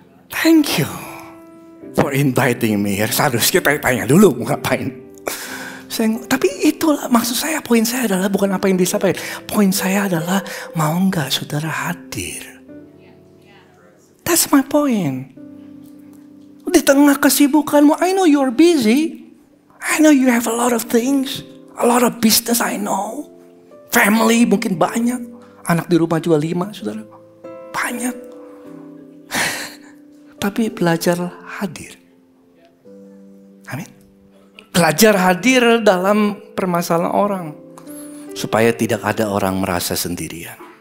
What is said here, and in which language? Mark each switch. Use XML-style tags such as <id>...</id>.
<en>Thank you. you're inviting me here,</en> <id>seharusnya kita tanya dulu mau ngapain. Tapi itulah maksud saya, poin saya adalah bukan apa yang disampaikan. Poin saya adalah mau nggak saudara hadir.</id> <en>That's my point.</en> <id>Di tengah kesibukanmu,</id> <en>I know you're busy. I know you have a lot of things. A lot of business I know. Family</en> <id>mungkin banyak. Anak di rumah juga 5 saudara. Banyak. Tapi belajar hadir. Amin. Belajar hadir dalam permasalahan orang. Supaya tidak ada orang merasa sendirian.</id>